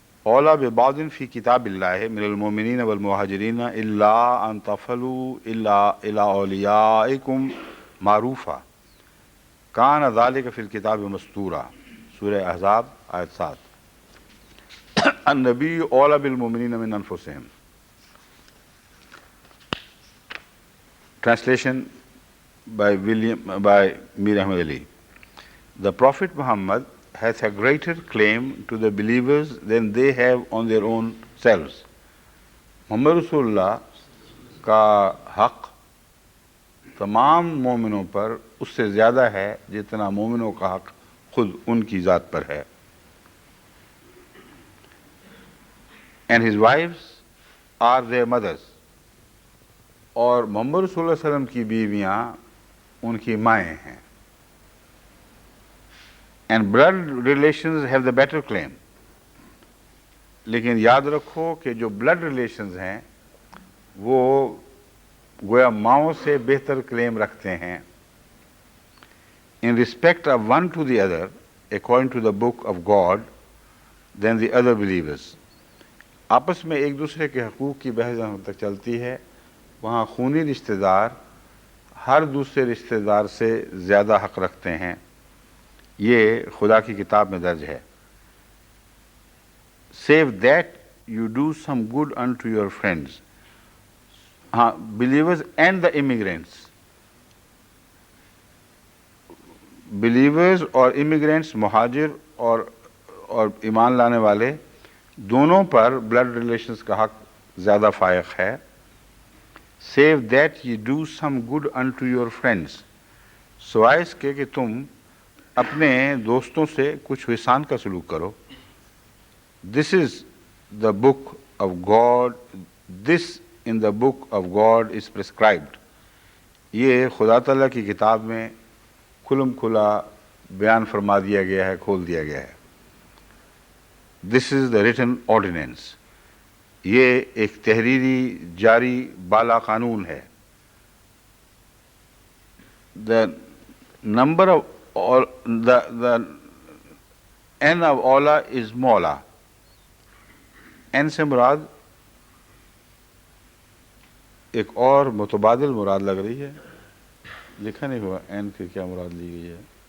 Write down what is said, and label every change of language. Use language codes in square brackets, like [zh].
[ar] اولا ببعض فی کتاب اللہ من المؤمنین والمہاجرین الا ان تفعلوا الا الی اولیائکم معروفا کان ذلک فی الکتاب مستورا، سورہ احزاب آیت 7۔ النبی اولا بالمؤمنین من انفسہم۔ [en] Translation by Mir Ahmad Ali. The Prophet Muhammad has a greater claim to the believers than they have on their own selves. [ur] محمد رسول اللہ کا حق تمام مومنوں پر اس سے زیادہ ہے جتنا مومنوں کا حق خود ان کی ذات پر ہے۔ [en] And his wives are their mothers. [ur] اور محمد رسول اللہ علیہ وسلم کی بیویاں ان کی مائیں ہیں۔ [en] And blood relations have the better claim. [ur] لیکن یاد رکھو کہ جو بلڈ ریلیشنز ہیں وہ گویا ماؤں سے بہتر کلیم رکھتے ہیں۔ [en] In respect of one to the other, according to the book of God, than the other believers. [ur] آپس میں ایک دوسرے کے حقوق کی بحث جہاں تک چلتی ہے، وہاں خونی رشتہ دار ہر دوسرے رشتہ دار سے زیادہ حق رکھتے ہیں۔ یہ خدا کی کتاب میں درج ہے۔ [en] Save that you do some good unto your friends. ہاں، believers and the immigrants. [ur] believers اور immigrants، مہاجر اور ایمان لانے والے دونوں پر بلڈ ریلیشنز کا حق زیادہ فائق ہے۔ [en] Save that ye do some good unto your friends. [ur] سوائے اس کے کہ تم اپنے دوستوں سے کچھ احسان کا سلوک کرو۔ [en] This is the book of God. This in the book of God is prescribed. [ur] یہ خدا تعالیٰ کی کتاب میں کھلم کھلا بیان فرما دیا گیا ہے، کھول دیا گیا ہے۔ [en] This is the written ordinance. [ur] یہ ایک تحریری جاری بالا قانون ہے۔ [en] The number of the N of [ur] Ola is مولا۔ N سے مراد ایک اور متبادل مراد لگ رہی ہے، لکھا نہیں ہوا N کی کیا مراد لی گئی ہے۔